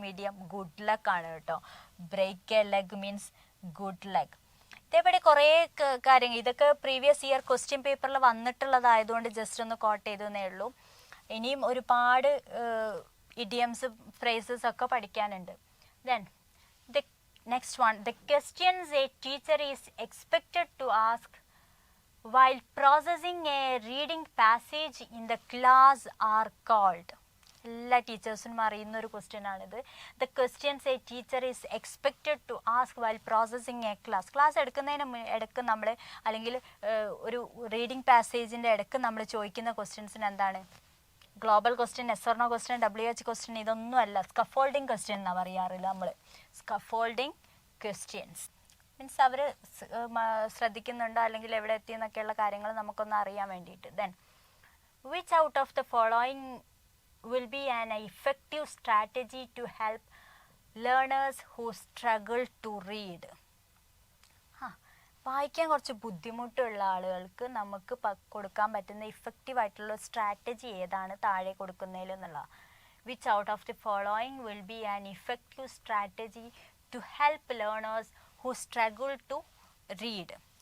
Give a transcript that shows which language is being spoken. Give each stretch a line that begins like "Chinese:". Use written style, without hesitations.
Malayalam: Medium good luck ആണ് കേട്ടോ.
English: Break a leg means good luck.
Malayalam: ഇതേപടി കുറേ കാര്യങ്ങൾ, ഇതൊക്കെ പ്രീവിയസ് ഇയർ ക്വസ്റ്റ്യൻ പേപ്പറിൽ വന്നിട്ടുള്ളതായതുകൊണ്ട് ജസ്റ്റ് ഒന്ന് കോട്ട് ചെയ്തേ ഉള്ളൂ. ഇനിയും ഒരുപാട് ഇഡിയംസ് ഫ്രേസസ് ഒക്കെ പഠിക്കാനുണ്ട്.
English: Then the next one, the questions a teacher is expected to ask while processing a reading passage in the class are called.
Malayalam: എല്ലാ ടീച്ചേഴ്സിനും അറിയുന്ന ഒരു ക്വസ്റ്റ്യൻ ആണിത്.
English: The questions a teacher is expected to ask while processing a class.
Malayalam: Class എടുക്കുന്നതിന് ഇടയ്ക്ക് നമ്മൾ, അല്ലെങ്കിൽ ഒരു reading പാസേജിൻ്റെ ഇടയ്ക്ക് നമ്മൾ ചോദിക്കുന്ന ക്വസ്റ്റ്യൻസിന് എന്താണ്? Global question, S or no question, WH question, ഇതൊന്നും അല്ല. സ്കഫോൾഡിങ് ക്വസ്റ്റ്യൻ എന്നാണ് പറയാറില്ല നമ്മൾ. സ്കഫോൾഡിങ് ക്വസ്റ്റ്യൻസ് മീൻസ് അവർ ശ്രദ്ധിക്കുന്നുണ്ടോ അല്ലെങ്കിൽ എവിടെ എത്തിയെന്നൊക്കെയുള്ള കാര്യങ്ങൾ നമുക്കൊന്ന് അറിയാൻ വേണ്ടിയിട്ട്.
English: Then which out of the following will be an effective strategy to help learners who struggle to read.
Malayalam: വായിക്കാൻ കുറച്ച് ബുദ്ധിമുട്ടുള്ള ആളുകൾക്ക് നമുക്ക് കൊടുക്കാൻ പറ്റുന്ന ഇഫക്റ്റീവ് ആയിട്ടുള്ള സ്ട്രാറ്റജി ഏതാണ് താഴെ കൊടുക്കുന്നതിൽ എന്നുള്ള.
English: Which out of the following will be an effective strategy to help learners who struggle to read.